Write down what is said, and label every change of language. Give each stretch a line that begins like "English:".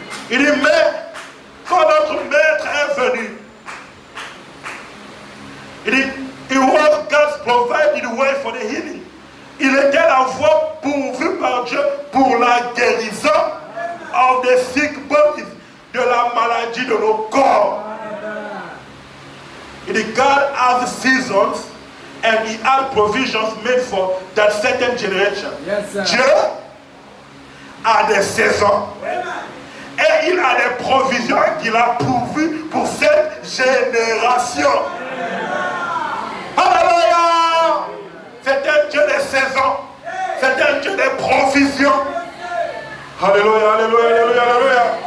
French: Il dit, mais quand notre maître est venu, il dit,
English: it was God's provided way for the healing.
French: Il était la voie pourvue par Dieu pour la guérison
English: of the sick bodies,
French: de la maladie de nos corps. Il dit,
English: God has seasons and he had provisions made for that certain generation. Yes, sir.
French: Dieu a des saisons et il a des provisions qu'il a pourvues pour cette génération. Alléluia! C'est un Dieu des saisons. C'est un Dieu des provisions. Alléluia, alléluia, alléluia, alléluia.